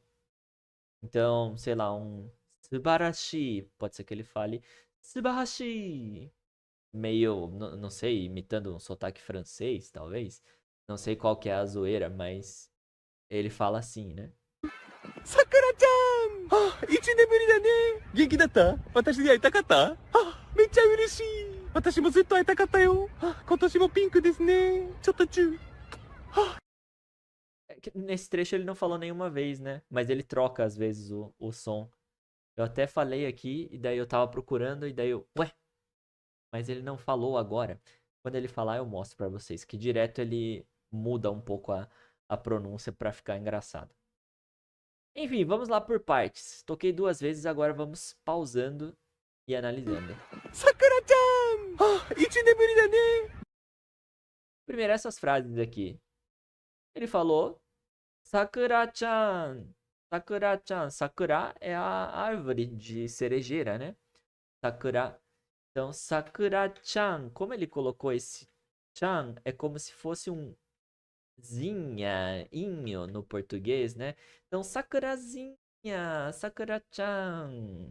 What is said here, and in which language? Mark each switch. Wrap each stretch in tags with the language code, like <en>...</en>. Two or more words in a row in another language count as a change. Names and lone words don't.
<pt>Então, sei lá, um subarashi, pode ser que ele fale subarashi, meio, não sei, imitando um sotaque francês, talvez. Não sei qual que é a zoeira, mas ele fala assim, né?</pt> <ja>さくらちゃん一年ぶりだね元気だった私に会いたかっためっちゃ嬉しい私もずっと会いたかったよ今年もピンクですねちょっとチュー</ja> <pt>É que nesse trecho ele não falou nenhuma vez, né? Mas ele troca às vezes o som. Eu até falei aqui, e daí eu tava procurando, e daí eu. Ué, mas ele não falou agora. Quando ele falar, eu mostro pra vocês que direto ele muda um pouco a pronúncia pra ficar engraçado. Enfim, vamos lá por partes. Toquei duas vezes, agora vamos pausando e analisando.</pt> <ja>さくらちゃん一年ぶりだね</ja> <pt>Primeiro, essas frases aqui. Ele falou Sakura-chan. Sakura-chan. Sakura é a árvore de cerejeira, né? Sakura. Então, Sakura-chan. Como ele colocou esse chan, é como se fosse um zinha, inho no português, né? Então, Sakurazinha, Sakura-chan.</pt>